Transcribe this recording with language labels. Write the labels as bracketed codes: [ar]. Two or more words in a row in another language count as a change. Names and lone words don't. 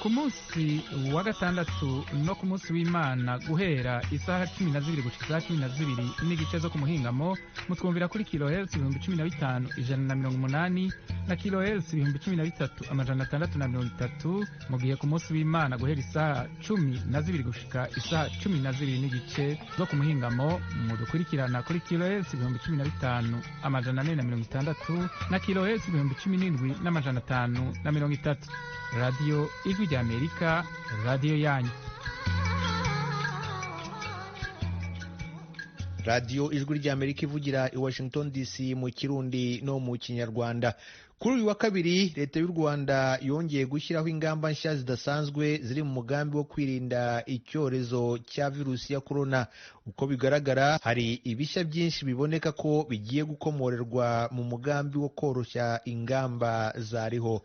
[rn] ku munsi wa gatandatu no ku munsi w'Imana guhera isaha 12 gushika 12 n'igice zo ku muhingamo mutwumvira kuri kilohertz 15,180 na kilohertz 13,630 mu gihe ku munsi w'Imana guhera isaha 12 gushika isaha 12 n'igice zo ku muhingamo mudukurikirana kuri kilohertz 15,460 na kilohertz 17,530. Radio Ijwi ry'Amerika, radio yanyu. Radio Ijwi ry'Amerika ivugira i Washington DC mu Kirundi no mu Kinyarwanda. [rw] Kuri uyu wa kabiri leta y'u Rwanda yongeye gushyiraho ingamba nshya zidasanzwe ziri mu mugambi wo kwirinda icyorezo cya virusi ya corona. Uko bigaragara hari ibishya byinshi biboneka ko bigiye gukomorerwa mu mugambi wo koroshya ingamba zariho.